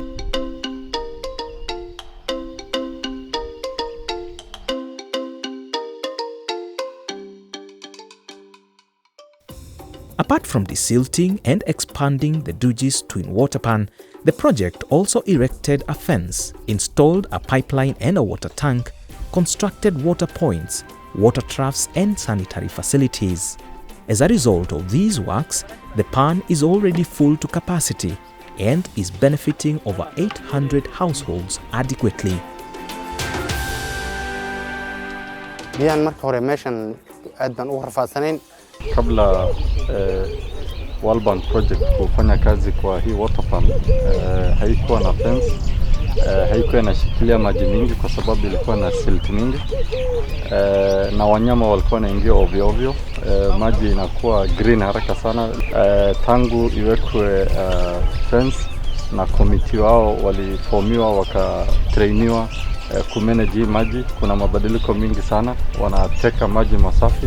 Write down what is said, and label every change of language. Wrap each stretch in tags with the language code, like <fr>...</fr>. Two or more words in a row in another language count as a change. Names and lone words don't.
<en>Apart from desilting and expanding the Dujis twin water pan, the project also erected a fence, installed a pipeline and a water tank, constructed water points, water troughs and sanitary facilities. As a result of these works, the pan is already full to capacity and is benefiting over 800 households adequately.</en> <so>biyaan marka hore meeshan aad baan ugu rafaadsanayn.</so> <sw>Kabla World Bank project kufanya kazi kwa hii</sw> <en>water pump</en> <sw>haikuwa na fence, haikuwa inashikilia maji mingi kwa sababu ilikuwa na silt mingi, na wanyama walikuwa wanaingia ovyo ovyo. Maji inakuwa green haraka sana. Tangu iwekwe fence na committee wao waliformiwa wakatrainiwa kumanage maji, kuna mabadiliko mingi sana, wanateka maji masafi.</sw>